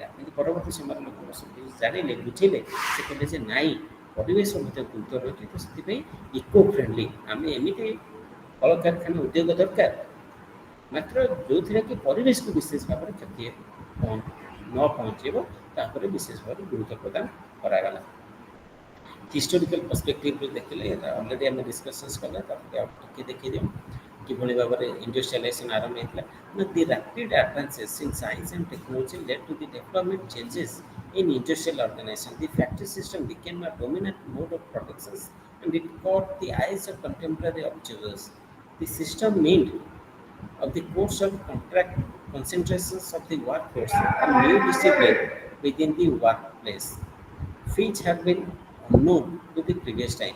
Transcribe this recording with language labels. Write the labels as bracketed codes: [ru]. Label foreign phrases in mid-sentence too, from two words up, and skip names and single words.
[or] କିନ୍ତୁ ପରବର୍ତ୍ତୀ ସମୟରେ ଲୋକମାନେ ସବୁ ଜାଣିଲେ, ବୁଝିଲେ, ସେ କହିଲେ ଯେ ନାଇଁ, ପରିବେଶ ମଧ୍ୟ ଗୁରୁତ୍ୱ ରହିଛି, ତ ସେଥିପାଇଁ [en] eco friendly [or] ଆମେ ଏମିତି କଳକାରଖାନା ଉଦ୍ୟୋଗ ଦରକାର, ମାତ୍ର ଯେଉଁଥିରେ କି ପରିବେଶକୁ ବିଶେଷ ଭାବରେ କ୍ଷତି ନ ପହଞ୍ଚିବ, ତାପରେ ବିଶେଷ ଭାବରେ ଗୁରୁତ୍ୱ ପ୍ରଦାନ କରାଗଲା। [en] historical perspectiveରୁ [or] ଦେଖିଲେ, ଏଇଟା ଅଲରେଡ଼ି ଆମେ ଡିସ୍କସନ୍ସ କଲେ, ତାପରେ ଆଉ ଟିକେ ଦେଖିଦେଉ କିଭଳି ଭାବରେ ଇଣ୍ଡଷ୍ଟ୍ରିଆଲାଇଜେସନ୍ ଆରମ୍ଭ ହେଇଥିଲା। [en] The rapid advances in science and technology led to the development changes in industrial organization. The factory system became a dominant mode of production and it caught the eyes of contemporary observers. The system meant of the course of contract concentrations of the workforce and new discipline within the workplace, which have been unknown to the previous time.